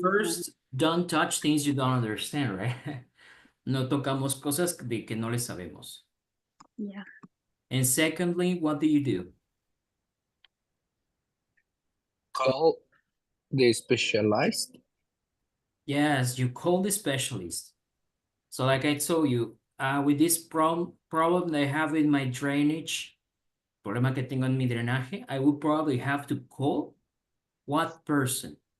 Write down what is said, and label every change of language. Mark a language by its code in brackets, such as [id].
[en] first, don't touch things you don't understand, right? [es] No tocamos cosas de que no le sabemos. [en] yeah. And secondly, what do you do? Call the specialized. Yes, you call the specialist. So like I told you, with this problem that I have with my drainage, [es] problema que tengo en mi drenaje, [en] I would probably have to call what person?